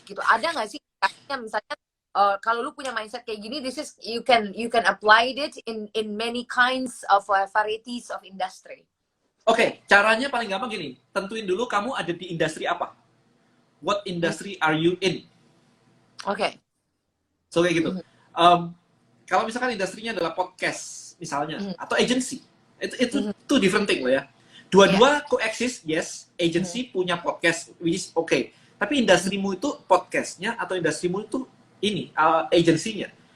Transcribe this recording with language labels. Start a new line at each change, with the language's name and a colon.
English: Gitu.
Indonesian: Ada nggak sih misalnya kalau lu punya mindset kayak gini,
English: this is you can apply it in many kinds of varieties of industry.
Indonesian: Oke, caranya paling gampang gini. Tentuin dulu kamu ada di industri apa.
English: What industry are you in?
Indonesian: Oke. So kayak gitu. Kalau misalkan industrinya adalah podcast misalnya atau agency, itu
English: two different thing
Indonesian: loh ya. Dua-dua coexist,
English: yes.
Indonesian: Agency punya podcast,
English: which is okay.
Indonesian: Tapi industrimu itu podcastnya atau industrimu itu ini agensinya.